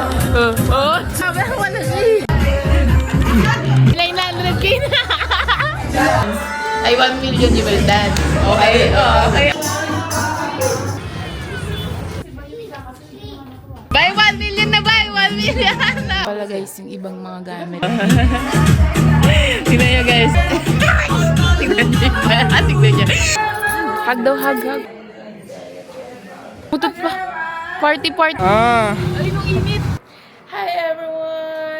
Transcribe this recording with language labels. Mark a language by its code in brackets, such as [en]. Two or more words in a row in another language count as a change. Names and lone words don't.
[tl] Sabi ko na siya. Ilang 900k na. [en] Ay, 1 million you will dance. Okay? Okay. Buy 1 million na, buy 1 million na. [tl] Wala guys, yung ibang mga gamit. Tignan nyo guys. Tignan nyo. Hug daw, hug. Putot pa. Party. Ay, nung init. [en] Hi everyone!